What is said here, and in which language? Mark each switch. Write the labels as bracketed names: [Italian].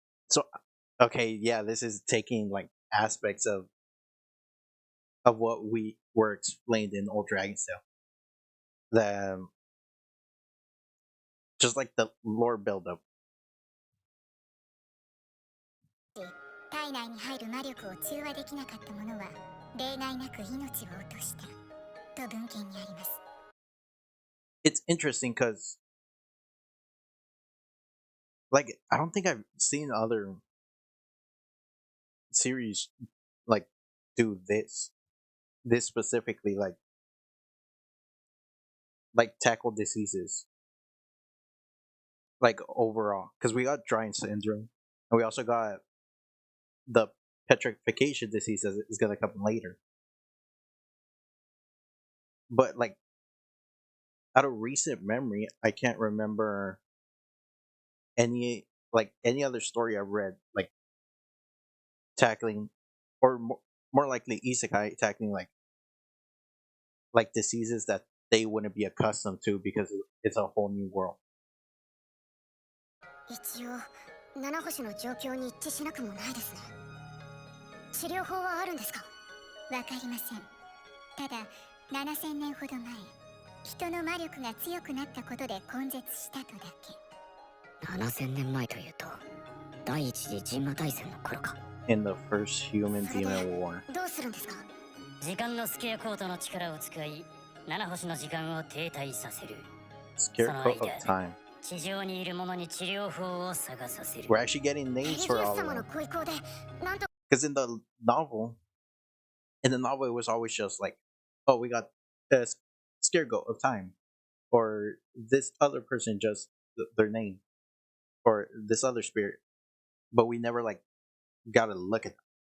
[English] So, okay, yeah, this is taking like aspects of what we were explained in Old Dragon's Tale. The just like the lore buildup. [Japanese] 体内に入る魔力を中和できなかった者は例外なく命を落としたと文献にあります。 [English] It's interesting because, like, I don't think I've seen other series like do this specifically, like tackle diseases like overall. Because we got drying syndrome, and we also got the petrification disease that is gonna come later. But like out of recent memory, I can't remember any other story I've read like tackling, or more likely isekai tackling like diseases that they wouldn't be accustomed to because it's a whole new world. [Japanese] 一応七星の状況に一致しなくもないですね。治療法はあるんですか？わかりません。ただ7000年ほど前、人の魔力が強くなったことで根絶したとだけ。 7000年前というと第一次神魔大戦の頃か。 [English] In the first human demon war. [Japanese] どうするんですか？時間のスケアコートの力を使い、七星の時間を停滞させる。 [English] Scarecrow of time. [Japanese] 地上にいる者に治療法を探させる。 [English] We're actually getting names for all of them. Because in the novel, it was always just like, oh, we got a Scarecrow of time, or this other person just their name, or this other spirit, but we never like got to look at them.